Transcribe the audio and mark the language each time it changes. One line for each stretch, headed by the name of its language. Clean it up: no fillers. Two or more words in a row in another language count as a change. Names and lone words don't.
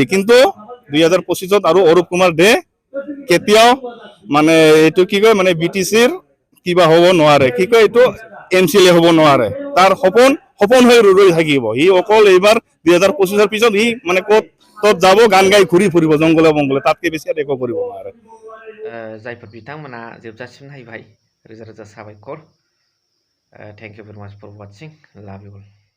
Assamese: কিন্তু 2025-ত আৰু অৰূপ কুমাৰ দে কেতিয়াও মানে এইটো কি কয় মানে BTC-ৰ কিবা হ'ব নোৱাৰে, কি কয় এইটো MCLA হ'ব নোৱাৰে। তাৰ সপোন হৈ ৰৈ থাকিব। সি অকল এইবাৰ 2025-ৰ পিছত সি মানে ক'ত যাব গান গাই ঘূৰি ফুৰিব জংগলে বংগলে, তাতকে বেছি একো কৰিব নোৱাৰে।
Bodo: जायफोर बिथांमोना जोबजासिम नायबाय रोजा रोजा साबायखर।
English: Thank you very much for watching, love you all.